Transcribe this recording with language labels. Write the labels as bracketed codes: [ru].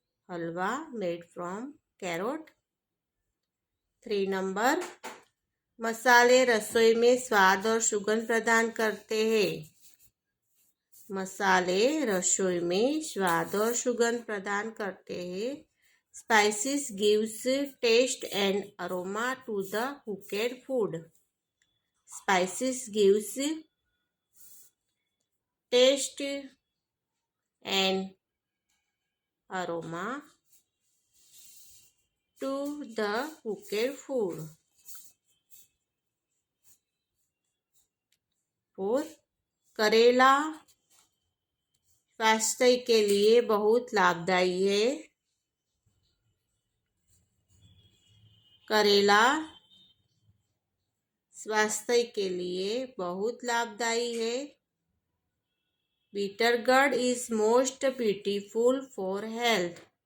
[en] Halwa made from carrot. [hi] 3 number, मसाले रसोई में स्वाद और सुगंध प्रदान करते हैं। मसाले रसोई में स्वाद और सुगंध प्रदान करते हैं। [en] Spices gives taste and aroma to the cooked food. Spices gives taste and aroma to the cooked food. [hi] 4, करेला स्वास्थ्य के लिए बहुत लाभदायी है। करेला स्वास्थ्य के लिए बहुत लाभदायी है। [en] Bitter gourd is most beautiful for health।